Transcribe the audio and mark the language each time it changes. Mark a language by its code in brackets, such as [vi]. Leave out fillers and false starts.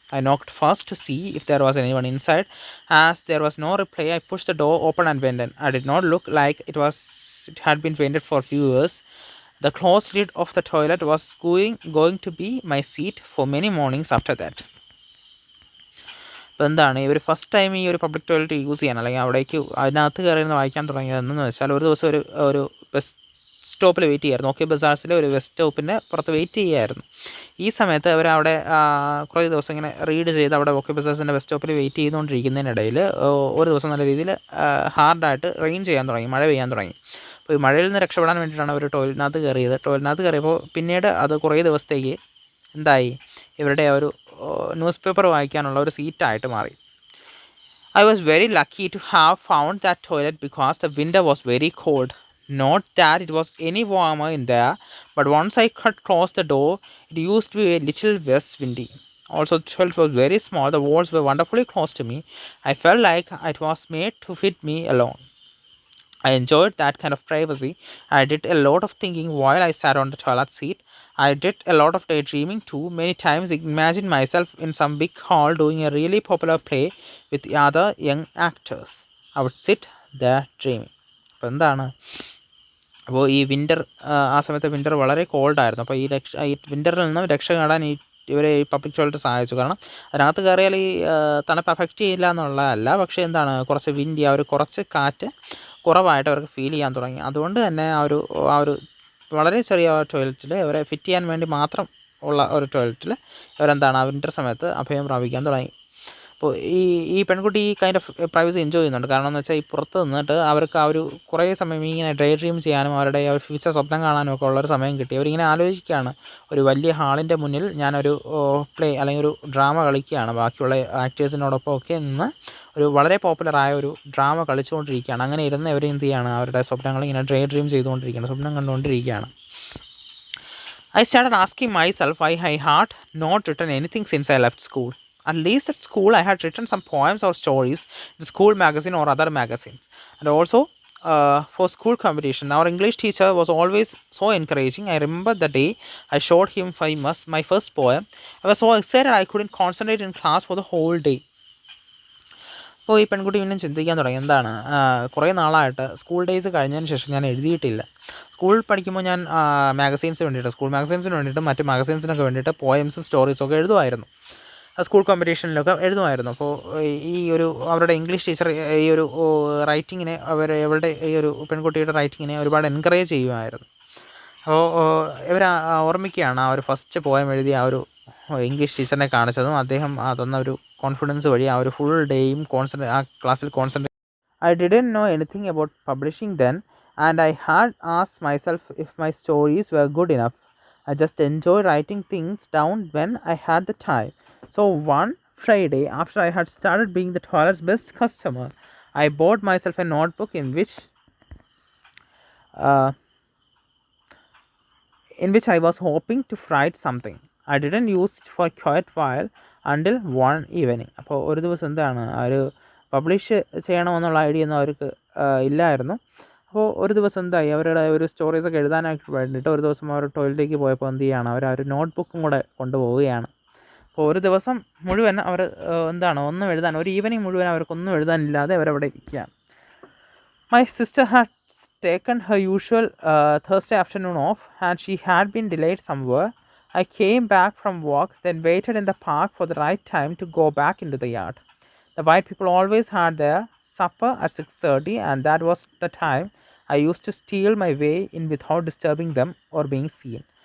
[en] I knocked first to see if there was anyone inside. As there was no reply, I pushed the door open and went in. I did not look like it had been painted for a few years. The closed lid of the toilet was going to be my seat for many mornings after that. [ml] അപ്പോൾ എന്താണ് ഇവർ [en] first time [ml] ഈ ഒരു public toilet use ചെയ്യാൻ അല്ലെങ്കിൽ അവിടേക്ക് അതിനകത്ത് കയറിയിരുന്ന് വായിക്കാൻ തുടങ്ങിയതെന്ന് വെച്ചാൽ ഒരു ദിവസം ഒരു ബസ് സ്റ്റോപ്പിൽ വെയിറ്റ് ചെയ്യായിരുന്നു. OK ബസാർസിലെ ഒരു ബസ് സ്റ്റോപ്പിൻ്റെ പുറത്ത് വെയിറ്റ് ചെയ്യുമായിരുന്നു. ഈ സമയത്ത് അവർ അവിടെ കുറേ ദിവസം ഇങ്ങനെ റീഡ് ചെയ്ത് അവിടെ OK ബസാർസിൻ്റെ ബസ് സ്റ്റോപ്പിൽ വെയിറ്റ് ചെയ്തുകൊണ്ടിരിക്കുന്നതിനിടയിൽ ഒരു ദിവസം നല്ല രീതിയിൽ ഹാർഡായിട്ട് റെയിൻ ചെയ്യാൻ തുടങ്ങി, മഴ പെയ്യാൻ തുടങ്ങി. അപ്പോൾ ഈ മഴയിൽ നിന്ന് രക്ഷപ്പെടാൻ വേണ്ടിയിട്ടാണ് അവർ ടോയ്ലറ്റിനകത്ത് കയറിയത്. ടോയ്ലറ്റിനകത്ത് കയറിയപ്പോൾ പിന്നീട് അത് കുറേ ദിവസത്തേക്ക് എന്തായി, ഇവരുടെ ഒരു ന്യൂസ് പേപ്പർ വായിക്കാനുള്ള ഒരു സീറ്റായിട്ട് മാറി. [en] I was very lucky to have found that toilet because the winter was very cold. Not that it was any warmer in there, but once I had closed the door, it used to be a little less windy. Also, the toilet was very small. The walls were wonderfully close to me. I felt like it was made to fit me alone. I enjoyed that kind of privacy. I did a lot of thinking while I sat on the toilet seat. I did a lot of daydreaming too. Many times I imagined myself in some big hall doing a really popular play with the other young actors. I would sit there dreaming. [ml] അപ്പോൾ എന്താണ്, അപ്പോൾ ഈ winter, ആ സമയത്ത് winter വളരെ കോൾഡായിരുന്നു. അപ്പോൾ ഈ വിൻ്ററിൽ നിന്ന് രക്ഷ നേടാൻ ഇവരെ ഈ പബ്ലിക് ടോയ്ലറ്റ് സഹായിച്ചു. കാരണം അതിനകത്ത് കയറിയാൽ ഈ തണുപ്പ് അഫക്റ്റ് ചെയ്യില്ല എന്നുള്ളതല്ല, പക്ഷേ എന്താണ്, കുറച്ച് വിൻഡി, കുറച്ച് കാറ്റ് കുറവായിട്ട് അവർക്ക് ഫീൽ ചെയ്യാൻ തുടങ്ങി. അതുകൊണ്ട് തന്നെ ആ ഒരു വളരെ ചെറിയ ടോയ്ലറ്റിൽ അവരെ ഫിറ്റ് ചെയ്യാൻ വേണ്ടി മാത്രം ഉള്ള ഒരു ടോയ്ലറ്റിൽ അവരെന്താണ് ആ വിൻ്റർ സമയത്ത് അഭയം പ്രാപിക്കാൻ തുടങ്ങി. അപ്പോൾ ഈ പെൺകുട്ടി ഈ [en] kind of privacy enjoy [ml] ചെയ്യുന്നുണ്ട്. കാരണം എന്ന് വെച്ചാൽ ഈ പുറത്ത് നിന്നിട്ട് അവർക്ക് ആ ഒരു കുറേ സമയം ഇങ്ങനെ ഡേ ഡ്രീം ചെയ്യാനും അവരുടെ ഫ്യൂച്ചർ സ്വപ്നം കാണാനും ഒക്കെ ഉള്ളൊരു സമയം കിട്ടി. അവരിങ്ങനെ ആലോചിക്കുകയാണ്, ഒരു വലിയ ഹാളിൻ്റെ മുന്നിൽ ഞാനൊരു പ്ലേ അല്ലെങ്കിൽ ഒരു ഡ്രാമ കളിക്കുകയാണ്, ബാക്കിയുള്ള ആക്ടേഴ്സിനോടൊപ്പം ഒക്കെ നിന്ന് ഒരു വളരെ പോപ്പുലറായ ഒരു ഡ്രാമ കളിച്ചുകൊണ്ടിരിക്കുകയാണ്. അങ്ങനെ ഇരുന്ന് ഇവർ എന്ത് ചെയ്യുകയാണ്, അവരുടെ സ്വപ്നങ്ങൾ ഇങ്ങനെ ഡേ ഡ്രീം ചെയ്തുകൊണ്ടിരിക്കുകയാണ്, സ്വപ്നം കണ്ടുകൊണ്ടിരിക്കുകയാണ്. [en] I started asking myself why I had not written anything since I left school. At least at school I had written some poems or stories in the school magazine or other magazines, and also for school competition. Our English teacher was always so encouraging. I remember the day I showed him my first poem. I was so excited I couldn't concentrate in class for the whole day. [ml] അപ്പോൾ ഈ പെൺകുട്ടി പിന്നെ ചിന്തിക്കാൻ തുടങ്ങി, എന്താണ്, കുറേ നാളായിട്ട് [en] school days [ml] കഴിഞ്ഞതിന് ശേഷം ഞാൻ എഴുതിയിട്ടില്ല. സ്കൂൾ പഠിക്കുമ്പോൾ ഞാൻ സ്കൂൾ മാഗസീൻസിന് വേണ്ടിയിട്ട് മറ്റ് മാഗസീൻസിനൊക്കെ വേണ്ടിയിട്ട് പോയംസും സ്റ്റോറീസും ഒക്കെ എഴുതുമായിരുന്നു, സ്കൂൾ കോമ്പറ്റീഷനിലൊക്കെ എഴുതുമായിരുന്നു. അപ്പോൾ അവരുടെ ഇംഗ്ലീഷ് ടീച്ചർ ഈ ഒരു റൈറ്റിങ്ങിനെ ഇവരുടെ ഈ ഒരു പെൺകുട്ടിയുടെ റൈറ്റിങ്ങിനെ ഒരുപാട് എൻകറേജ് ചെയ്യുമായിരുന്നു. അപ്പോൾ ഇവർ ഓർമ്മിക്കുകയാണ് ആ ഒരു ഫസ്റ്റ് പോയം എഴുതിയ ആ ഒരു ഇംഗ്ലീഷ് ടീച്ചറിനെ കാണിച്ചതും അദ്ദേഹം തന്ന ഒരു കോൺഫിഡൻസ് വഴി ആ ഒരു ഫുൾ ഡേയും ആ ക്ലാസ്സിൽ concentrate. [en] I didn't know anything about publishing then, and I had asked myself if my stories were good enough. I just enjoyed writing things down when I had the time. So one Friday, after I had started being the toilet's best customer, I bought myself a notebook in which I was hoping to write something. I didn't use it for quite a while until one evening. [ml] അപ്പോൾ ഒരു ദിവസം എന്താണ്, ഒരു publish ചെയ്യണമെന്നുള്ള idea ഒന്നും അവർക്ക് ഇല്ലായിരുന്നു. അപ്പോൾ ഒരു ദിവസം എന്തായി, അവരുടെ ഒരു സ്റ്റോറീസൊക്കെ എഴുതാനായിട്ട് വേണ്ടിയിട്ട് ഒരു ദിവസം അവർ ടോയ്ലറ്റിലേക്ക് പോയപ്പോൾ എന്ത് ചെയ്യുകയാണ്, അവർ ആ ഒരു നോട്ട്ബുക്കും കൂടെ കൊണ്ടുപോവുകയാണ്. അപ്പോൾ ഒരു ദിവസം മുഴുവൻ അവർ ഒന്നും എഴുതാൻ, ഒരു ഈവനിങ് മുഴുവൻ അവർക്കൊന്നും എഴുതാനില്ലാതെ അവരവിടെ ഇരിക്കുകയാണ്. [en] My sister had taken her usual Thursday afternoon off, and she had been delayed somewhere. I came back from work, then waited in the park for the right time to go back into the yard. The white people always had their supper at 6:30, and that was the time I used to steal my way in without disturbing them or being seen.